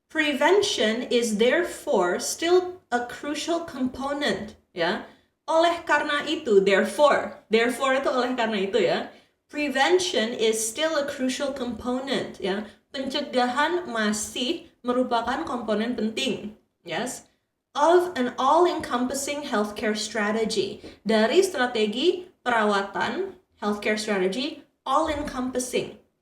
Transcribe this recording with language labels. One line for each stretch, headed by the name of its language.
English: Prevention is therefore still a crucial component, ya.
Indonesian: Oleh karena itu, therefore itu oleh karena itu, ya.
English: Prevention is still a crucial component, ya.
Indonesian: Pencegahan masih merupakan komponen penting, yes,
English: of an all-encompassing healthcare strategy.
Indonesian: Dari strategi perawatan,
English: healthcare strategy, all-encompassing.